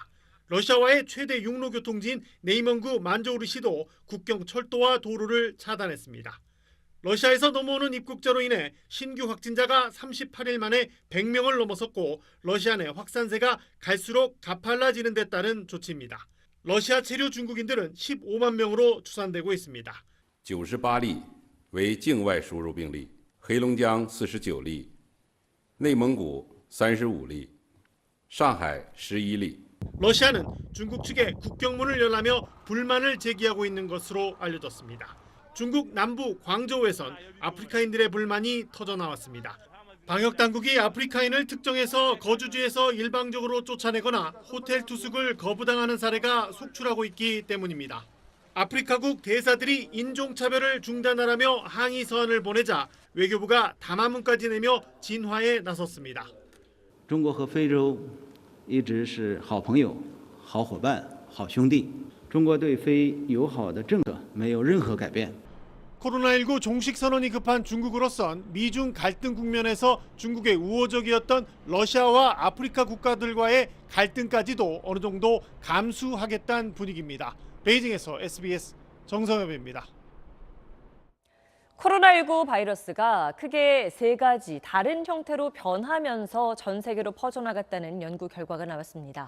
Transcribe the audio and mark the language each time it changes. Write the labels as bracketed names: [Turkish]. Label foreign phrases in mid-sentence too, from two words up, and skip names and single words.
[Korean] 러시아와의 최대 육로 교통지인 네이먼구 만조우르시도 국경 철도와 도로를 차단했습니다. 러시아에서 넘어오는 입국자로 인해 신규 확진자가 38일 만에 100명을 넘어섰고 러시아 내 확산세가 갈수록 가팔라지는 데 따른 조치입니다. 러시아 체류 중국인들은 15만 명으로 추산되고 있습니다. [Chinese] 98 例为境外输入病例，黑龙江49例，内蒙古35例，上海11例。 [Korean] 러시아는 중국 측에 국경문을 열라며 불만을 제기하고 있는 것으로 알려졌습니다. 중국 남부 광저우에선 아프리카인들의 불만이 터져나왔습니다. 방역당국이 아프리카인을 특정해서 거주지에서 일방적으로 쫓아내거나 호텔 투숙을 거부당하는 사례가 속출하고 있기 때문입니다. 아프리카국 대사들이 인종차별을 중단하라며 항의 서한을 보내자 외교부가 담화문까지 내며 진화에 나섰습니다. [Chinese] 中国和非洲一直是好朋友、好伙伴、好兄弟。中国对非友好的政策没有任何改变。 [Korean] 코로나19 종식 선언이 급한 중국으로선 미중 갈등 국면에서 중국의 우호적이었던 러시아와 아프리카 국가들과의 갈등까지도 어느 정도 감수하겠다는 분위기입니다. 베이징에서 SBS 정성엽입니다. 코로나19 바이러스가 크게 세 가지 다른 형태로 변하면서 전 세계로 퍼져나갔다는 연구 결과가 나왔습니다.